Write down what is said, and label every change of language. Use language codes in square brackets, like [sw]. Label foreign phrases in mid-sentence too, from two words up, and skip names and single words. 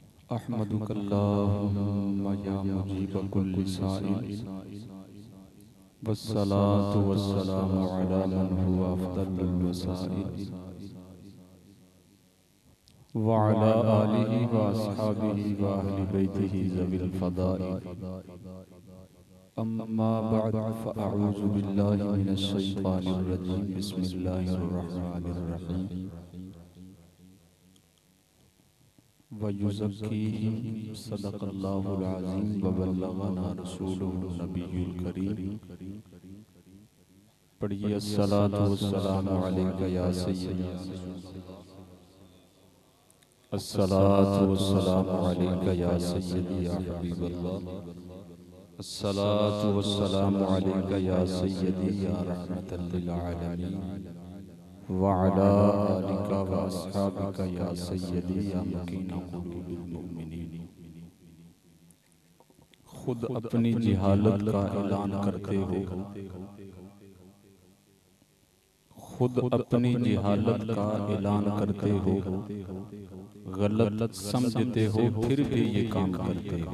[ar] أحمدك اللهم يا مجيب كل سائل والصلاة والسلام على من هو أفضل الوسائل وعلى آله وأصحابه وأهل بيته ذوي الفضائل أما بعد فأعوذ بالله من الشيطان الرجيم بسم الله الرحمن الرحيم ويزكيهم صدق الله العظيم وبلغنا رسوله النبي الكريم. पढ़िए الصلاة والسلام عليك يا سيدي الصلاة والسلام عليك يا سيدي يا حبيب الله, الصلاة والسلام عليك يا سيدي يا رحمة للعالمين وعلى آلك وأصحابك يا سيدي يا مكين قلوب المؤمنين. [hi] खुद अपनी जिहालत का ऐलान करते हो, खुद अपनी जिहालत का ऐलान करते हो, गलत समझते हो फिर भी ये काम करते हो।